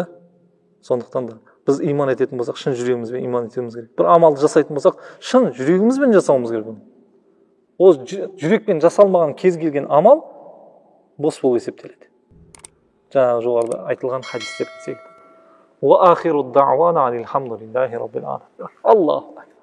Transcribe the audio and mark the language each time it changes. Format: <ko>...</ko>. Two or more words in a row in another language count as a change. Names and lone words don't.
<kk>Сондықтан да біз иман ететін болсақ, шын жүрегімізбен иман етуіміз керек. Бір амалды жасайтын болсақ, шын жүрегімізбен жасауымыз керек. Ол жүрекпен жасалмаған кез келген амал бос болып есептеледі. Жаңағы жоғарыда айтылған хадистерге секілді.</kk> <ar>وآخر دعوانا الحمد لله رب العالمين الله</ar>